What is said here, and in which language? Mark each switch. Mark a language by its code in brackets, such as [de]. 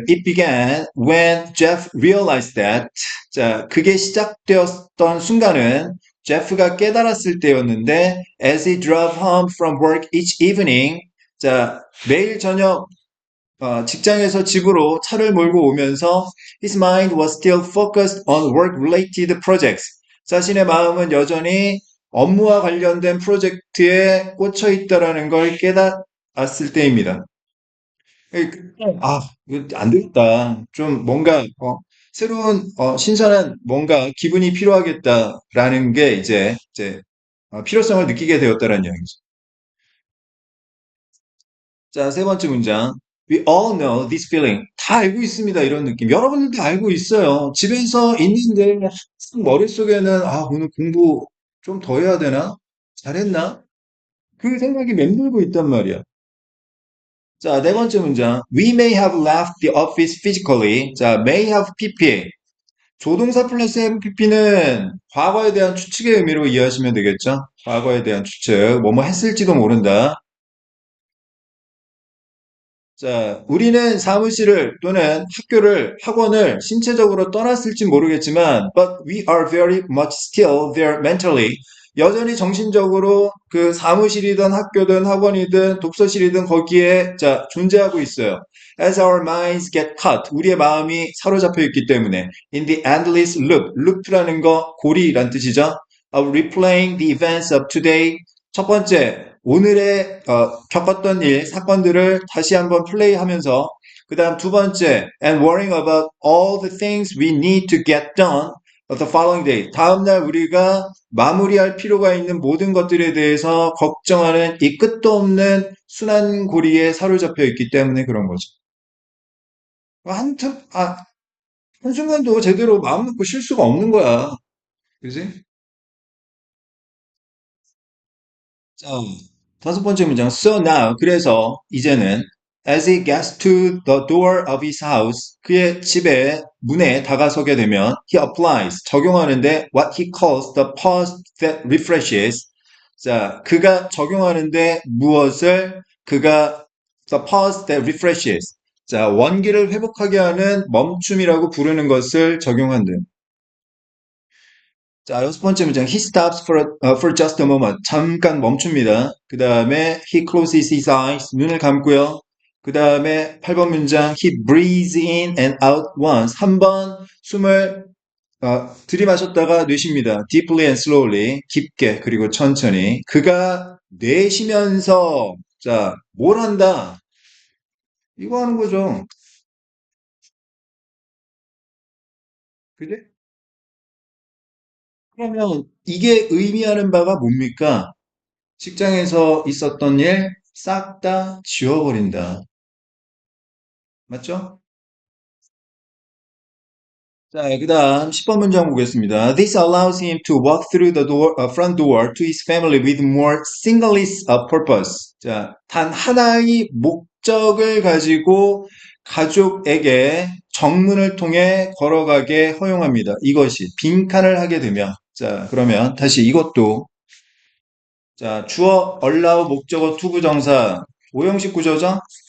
[en] It began when Jeff realized that. [ko] 자, 그게 시작되었던 순간은 제프가 깨달았을 때였는데, [en] as he drove home from work each evening. [ko] 자, 매일 저녁 직장에서 집으로 차를 몰고 오면서 [en] his mind was still focused on work-related projects. [ko] 자신의 마음은 여전히 업무와 관련된 프로젝트에 꽂혀 있다라는 걸 깨달았을 때입니다. 이거 안 되겠다. 좀 뭔가 새로운 신선한 뭔가 기분이 필요하겠다라는 게 이제 필요성을 느끼게 되었다라는 이야기죠. 자, 세 번째 문장. [en] We all know this feeling. [ko] 다 알고 있습니다. 이런 느낌. 여러분들도 알고 있어요. 집에서 있는데 항상 머릿속에는 오늘 공부 좀 더 해야 되나? 잘했나? 그 생각이 맴돌고 있단 말이야. 자, 네 번째 문장. [en] We may have left the office physically. 자, may have PP. [ko] 조동사 플러스 have PP는 과거에 대한 추측의 의미로 이해하시면 되겠죠? 과거에 대한 추측. 뭐뭐 했을지도 모른다. 자, 우리는 사무실을 또는 학원을 신체적으로 떠났을지 모르겠지만, [en] but we are very much still there mentally. [ko] 여전히 정신적으로 그 사무실이든 학교든 학원이든 독서실이든 거기에 자, 존재하고 있어요. [en] As our minds get caught, [ko] 우리의 마음이 사로잡혀 있기 때문에 [en] in the endless loop, [ko] loop라는 거 고리란 뜻이죠. [en] Of replaying the events of today. [ko] 첫 번째, 오늘의 겪었던 일, 사건들을 다시 한번 플레이하면서 그 다음 두 번째, [en] and worrying about all the things we need to get done the following day. [ko] 다음날 우리가 마무리할 필요가 있는 모든 것들에 대해서 걱정하는 이 끝도 없는 순환고리에 사로잡혀 있기 때문에 그런 거죠. 한, 틈, 한순간도 제대로 마음 놓고 쉴 수가 없는 거야. 그지? 자, 다섯 번째 문장. [en] So now, [ko] 그래서 이제는 [en] As he gets to the door of his house, [ko] 그의 집에 문에 다가서게 되면 [en] he applies, [ko] 적용하는데 [en] what he calls the pause that refreshes. [ko] 자, 그가 적용하는데 무엇을 그가 [en] the pause that refreshes. [ko] 자, 원기를 회복하게 하는 멈춤이라고 부르는 것을 적용한다. 자, 여섯 번째 문장. [en] He stops for just a moment. [ko] 잠깐 멈춥니다. 그 다음에 [en] he closes his eyes. [ko] 눈을 감고요. 그 다음에 8번 문장. [en] He breathes in and out once. [ko] 한 번 숨을 들이마셨다가 내쉽니다. [en] Deeply and slowly. [ko] 깊게 그리고 천천히. 그가 내쉬면서 자, 뭘 한다? 이거 하는 거죠. 그지? 그러면 이게 의미하는 바가 뭡니까? 직장에서 있었던 일 싹 다 지워버린다. 맞죠? 자, 그 다음 10번 문장 보겠습니다. [en] This allows him to walk through the front door to his family with more singly purpose. [ko] 자, 단 하나의 목적을 가지고 가족에게 정문을 통해 걸어가게 허용합니다. 이것이 빈칸을 하게 되면. 자, 그러면 다시 이것도 자, 주어, allow, 목적어, 투부정사, 오형식 구조죠?